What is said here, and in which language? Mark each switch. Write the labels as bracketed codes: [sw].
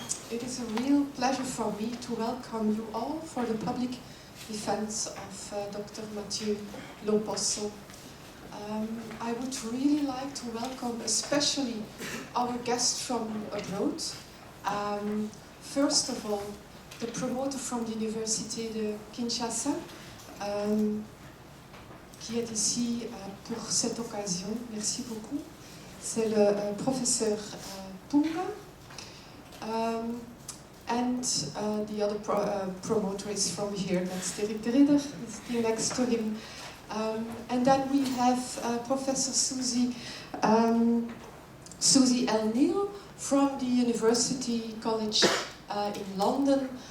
[en] It is a real pleasure for me to welcome you all for the public defense of Dr. Matthieu Loposso. I would really like to welcome especially our guest from abroad. First of all, the promoter from the [fr] Université de Kinshasa, qui est ici pour cette occasion. Merci beaucoup. C'est le professeur Punga. [en] And the other promoter is from here, that's Dirk de Ridder, is next to him. And then we have Professor Susie L. Neal from the University College in London.